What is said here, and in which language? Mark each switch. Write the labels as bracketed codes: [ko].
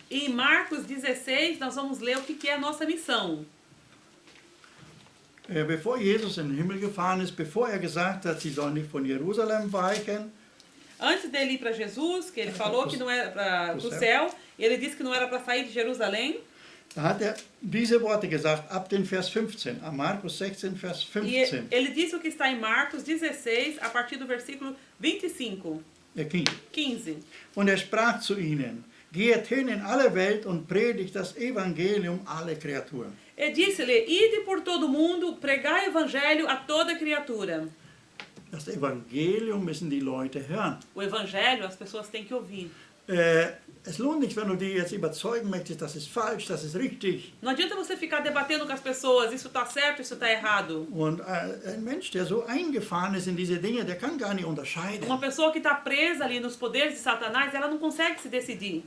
[pt] Em Marcos 16, nós vamos ler o que é a nossa missão. [de] Bevor Jesus in den Himmel gefahren ist, bevor gesagt hat, sie sollen nicht von Jerusalem weichen, [pt] Antes dele ir para Jesus, que ele falou que não era para o céu, ele disse que não era para sair de Jerusalém. [de] da hat er diese Worte gesagt, ab den Vers 15, am Markus 16, Vers [pt] E [de] 15. [pt] ele disse o que está em Marcos 16, a partir do versículo 25, 15. [de] Und er sprach zu ihnen, geht hin in alle Welt und predigt das Evangelium alle Kreaturen. [pt] E disse-lhe, ide por todo o mundo, pregai o evangelho a toda criatura. [de] Das Evangelium müssen die Leute hören. [pt] O evangelho as pessoas têm que ouvir. [de] Es lohnt nicht, wenn du die jetzt überzeugen möchtest, das ist falsch, das ist richtig. [pt] Não adianta você ficar debatendo com as pessoas, isso está certo, isso está errado. [de] Und ein Mensch, der so eingefahren ist in diese Dinge, der kann gar nicht unterscheiden. [pt] Uma pessoa que está presa ali nos poderes de Satanás, ela não consegue se decidir.